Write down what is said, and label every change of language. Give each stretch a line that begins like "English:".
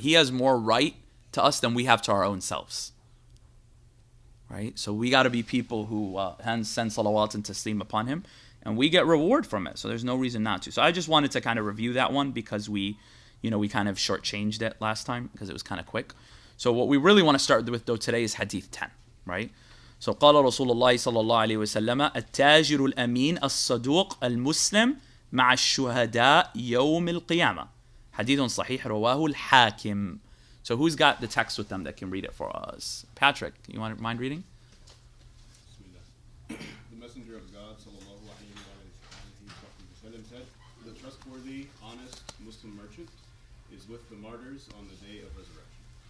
English: He has more right to us than we have to our own selves. Right? So we got to be people who send salawat and taslim upon him, and we get reward from it. So there's no reason not to. So I just wanted to kind of review that one because we we kind of shortchanged it last time because it was kind of quick. So what we really want to start with though today is Hadith 10, right?
Arabic: So قال رسول الله صلى الله عليه وسلم التاجر الأمين الصدوق المسلم مع الشهداء يوم القيامة. حديث صحيح رواه الحاكم.
English: So who's got the text with them that can read it for us? Patrick, you mind reading? The Messenger of God sallallahu alaihi wasallam said, "The trustworthy, honest Muslim merchant is with the martyrs on the day of resurrection."